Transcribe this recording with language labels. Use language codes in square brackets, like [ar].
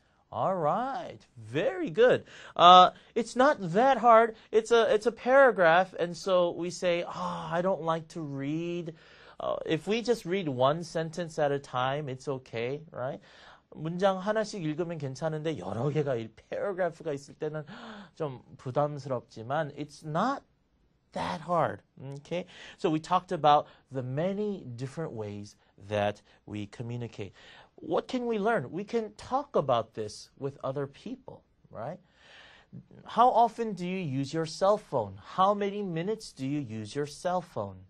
[en] All right, very good. It's not that hard. It's a paragraph, and so we say, I don't like to read. If we just read one sentence at a time, it's okay, right? [ko] 문장 하나씩 읽으면 괜찮은데 여러 개가 paragraph가 있을 때는 좀 부담스럽지만 [en] it's not that hard. Okay, so we talked about the many different ways that we communicate. What can we learn? We can talk about this with other people, right? How often do you use your cell phone? How many minutes do you use your cell phone?